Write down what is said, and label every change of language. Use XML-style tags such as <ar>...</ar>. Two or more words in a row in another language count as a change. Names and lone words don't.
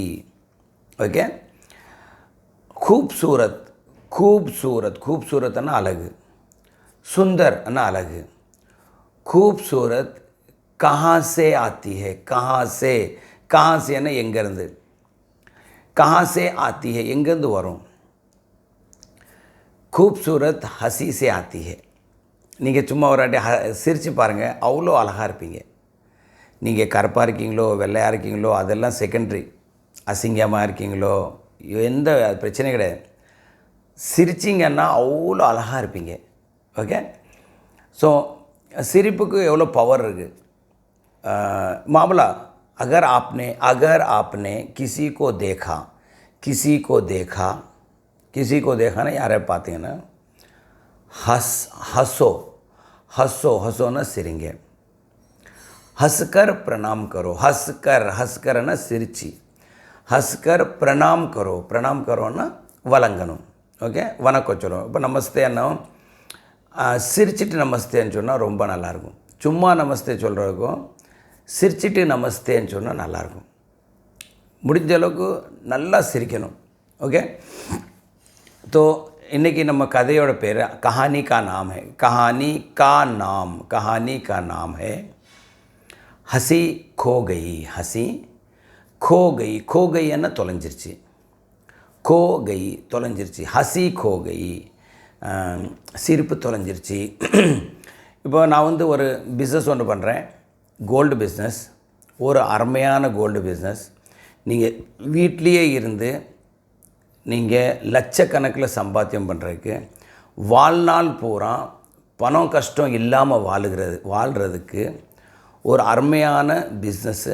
<hi>ओके, खूबसूरत खूबसूरत खूबसूरत है ना अलग, सुंदर है ना अलग। खूबसूरत कहाँ से आती है? कहाँ से है ना எங்கிருந்து, कहाँ से आती है</hi> <ta>எங்கிருந்து வரும்?</ta> <hi>खूबसूरत हंसी से आती है।</hi> <ta>நீங்கள் சும்மா ஒரு வாட்டி சிரித்து பாருங்கள், அவ்வளோ அழகாக இருப்பீங்க. நீங்கள் கருப்பாக இருக்கீங்களோ வெள்ளையாக இருக்கீங்களோ அதெல்லாம் செகண்டரி. அசிங்கமாக இருக்கீங்களோ எந்த பிரச்சனையும் கிடையாது. சிரிச்சிங்கன்னா அவ்வளோ அழகாக இருப்பீங்க. ஓகே, ஸோ சிரிப்புக்கு எவ்வளோ பவர் இருக்குது.</ta> <hi>मामला अगर आपने किसी को देखा ना, यार பார்த்தீங்கன்னா हंसो ना सिरिंगे, हंसकर प्रणाम करो, हंसकर ना सिरची, हंसकर प्रणाम करो ना வணங்கணும்.</hi> <ta>ஓகே, வணக்கம் சொல்லுவோம். இப்போ நமஸ்தே அண்ணா சிரிச்சிட்டு நமஸ்தேன்னு சொன்னால் ரொம்ப நல்லாயிருக்கும். சும்மா நமஸ்தே சொல்கிறதுக்கும் சிரிச்சிட்டு நமஸ்தேன்னு சொன்னால் நல்லாயிருக்கும். முடிஞ்ச அளவுக்கு நல்லா சிரிக்கணும்.</ta> <hi>ஓகே, तो</hi> <ta>இன்றைக்கி நம்ம கதையோட பேர்</ta> <hi>कहानी का नाम है हंसी खो गई. खो गई</hi> <ta>என்ன தொலைஞ்சிருச்சு. தொலைஞ்சிருச்சு.</ta> <hi>हंसी खो गई,</hi> <ta>சிரிப்பு தொலைஞ்சிருச்சு. இப்போ நான் ஒரு பிஸ்னஸ் ஒன்று பண்ணுறேன், கோல்டு பிஸ்னஸ். ஒரு அருமையான கோல்டு பிஸ்னஸ். நீங்கள் வீட்லேயே இருந்து நீங்கள் லட்சக்கணக்கில் சம்பாத்தியம் பண்ணுறதுக்கு, வாழ்நாள் பூரா பணம் கஷ்டம் இல்லாமல் வாழ்கிறதுக்கு ஒரு அருமையான பிஸ்னஸ்ஸு.</ta>